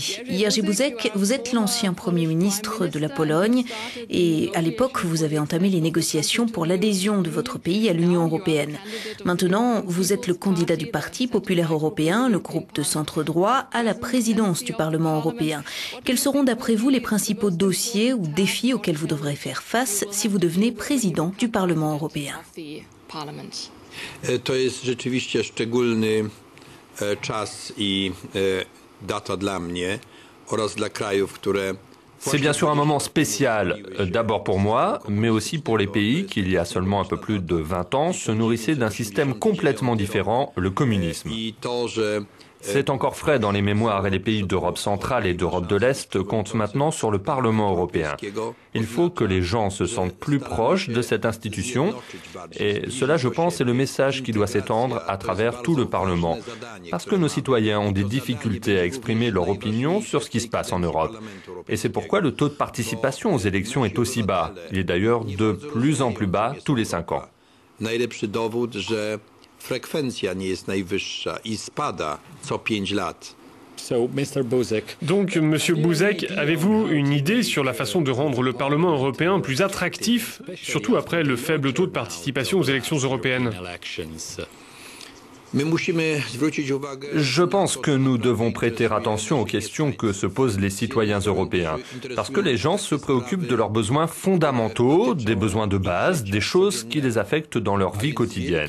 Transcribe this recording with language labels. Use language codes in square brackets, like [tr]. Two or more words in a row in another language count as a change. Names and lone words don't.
[fr] Jerzy Buzek, vous êtes l'ancien Premier ministre de la Pologne et à l'époque, vous avez entamé les négociations pour l'adhésion de votre pays à l'Union européenne. Maintenant, vous êtes le candidat du Parti populaire européen, le groupe de centre-droit, à la présidence du Parlement européen. Quels seront d'après vous les principaux dossiers ou défis auxquels vous devrez faire face si vous devenez président du Parlement européen? [pl] To jest rzeczywiście szczególny czas i data dla mnie oraz dla krajów, które... [fr] C'est bien sûr un moment spécial, d'abord pour moi, mais aussi pour les pays qui, il y a seulement un peu plus de 20 ans, se nourrissaient d'un système complètement différent, le communisme. C'est encore frais dans les mémoires et les pays d'Europe centrale et d'Europe de l'Est comptent maintenant sur le Parlement européen. Il faut que les gens se sentent plus proches de cette institution et cela, je pense, est le message qui doit s'étendre à travers tout le Parlement. Parce que nos citoyens ont des difficultés à exprimer leur opinion sur ce qui se passe en Europe. Et c'est pourquoi le taux de participation aux élections est aussi bas. Il est d'ailleurs de plus en plus bas tous les 5 ans. [pl] Frekwencja nie jest najwyższa i spada co 5 lat. [fr] Donc, Monsieur Buzek, avez-vous une idée sur la façon de rendre le Parlement européen plus attractif, surtout après le faible taux de participation aux élections européennes? Je pense que nous devons prêter attention aux questions que se posent les citoyens européens, parce que les gens se préoccupent de leurs besoins fondamentaux, des besoins de base, des choses qui les affectent dans leur vie quotidienne.